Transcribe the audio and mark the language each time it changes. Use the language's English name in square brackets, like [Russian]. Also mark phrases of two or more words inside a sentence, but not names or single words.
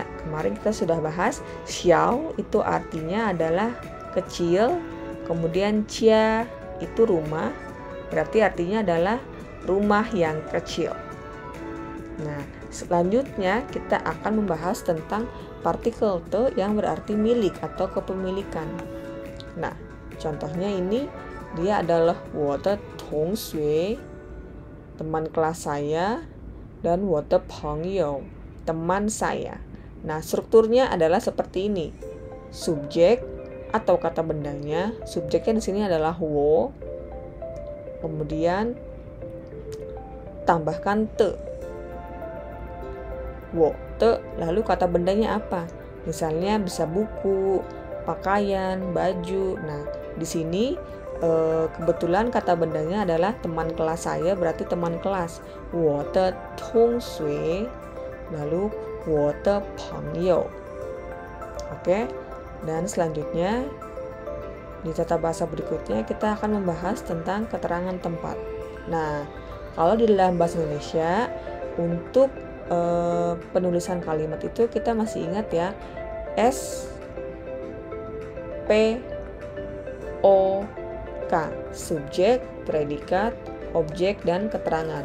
[Indonesian] Kemarin kita sudah bahas, xiao itu artinya adalah kecil, kemudian jia itu rumah, berarti artinya adalah rumah yang kecil. Nah, selanjutnya kita akan membahas tentang partikel te yang berarti milik atau kepemilikan. Nah, contohnya ini dia adalah [Chinese] 我的同学, [Indonesian] teman kelas saya, dan [Chinese] 我的朋友, [Indonesian] teman saya. Nah, strukturnya adalah seperti ini. Subjek atau kata bendanya, subjeknya di sini adalah 我, kemudian tambahkan te. [Chinese] 我的, [Indonesian] lalu kata bendanya apa? Misalnya bisa buku, pakaian, baju. Nah, di sini kebetulan kata bendanya adalah teman kelas saya, berarti teman kelas. [Chinese] 我的同学, lalu 我的朋友. [Indonesian] Oke. Dan selanjutnya di tata bahasa berikutnya kita akan membahas tentang keterangan tempat. Nah, kalau di dalam bahasa Indonesia untuk penulisan kalimat itu kita masih ingat ya, S P O K, subjek, predikat, objek, dan keterangan.